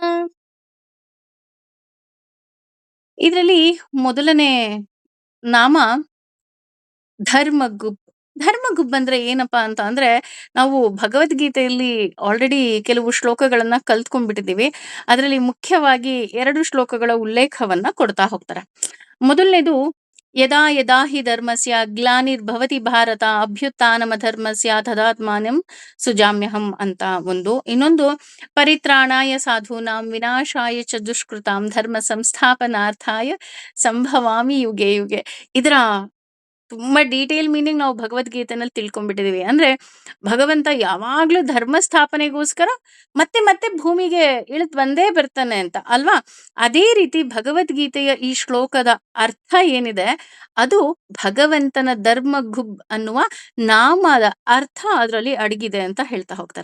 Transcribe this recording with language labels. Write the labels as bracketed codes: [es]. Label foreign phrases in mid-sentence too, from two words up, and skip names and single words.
[kn] ಇದರಲ್ಲಿ ಮೊದಲನೇ ನಾಮ ಧರ್ಮಗುಬ್. ಧರ್ಮಗುಬ್ ಅಂದ್ರೆ ಏನಪ್ಪಾ ಅಂತ ಅಂದ್ರೆ, ನಾವು ಭಗವದ್ಗೀತೆಯಲ್ಲಿ ಆಲ್ರೆಡಿ ಕೆಲವು ಶ್ಲೋಕಗಳನ್ನ ಕಲ್ತ್ಕೊಂಡ್ಬಿಟ್ಟಿದೀವಿ. ಅದರಲ್ಲಿ ಮುಖ್ಯವಾಗಿ 2 ಶ್ಲೋಕಗಳ ಉಲ್ಲೇಖವನ್ನ ಕೊಡ್ತಾ ಹೋಗ್ತಾರೆ. ಮೊದಲನೇದು, [sa] ಯದಾ ಯದಾ ಹಿ ಧರ್ಮಸ್ಯ ಗ್ಲಾನಿರ್ಭವತಿ ಭಾರತ ಅಭ್ಯುತ್ಥಾನಮಧರ್ಮಸ್ಯ ತದಾತ್ಮಾನಂ ಸುಜಾಮ್ಯಹಂ [kn] ಅಂತ ಒಂದು. ಇನ್ನೊಂದು, [sa] ಪರಿತ್ರಾಣಾಯ ಸಾಧೂನಾಂ ವಿನಾಶಾಯ ಚ ದುಷ್ಕೃತಾಂ ಧರ್ಮ ಸಂಸ್ಥಾಪನಾರ್ಥಾಯ ಸಂಭವಾಮಿ ಯುಗೆ ಯುಗೆ. [kn] ಇದರ ತುಂಬಾ [en] detail meaning [kn] ನಾವು ಭಗವದ್ಗೀತೆನಲ್ಲಿ ತಿಳ್ಕೊಂಡ್ಬಿಟ್ಟಿದೀವಿ. ಅಂದ್ರೆ ಭಗವಂತ ಯಾವಾಗ್ಲೂ ಧರ್ಮ ಸ್ಥಾಪನೆಗೋಸ್ಕರ ಮತ್ತೆ ಮತ್ತೆ ಭೂಮಿಗೆ ಇಳಿದ್ ಬಂದೇ ಬರ್ತಾನೆ ಅಂತ ಅಲ್ವಾ? ಅದೇ ರೀತಿ ಭಗವದ್ಗೀತೆಯ ಈ ಶ್ಲೋಕದ ಅರ್ಥ ಏನಿದೆ, ಅದು ಭಗವಂತನ ಧರ್ಮಗುಬ್ ಅನ್ನುವ ನಾಮದ ಅರ್ಥ ಅದರಲ್ಲಿ ಅಡಗಿದೆ ಅಂತ ಹೇಳ್ತಾ ಹೋಗ್ತಾರೆ.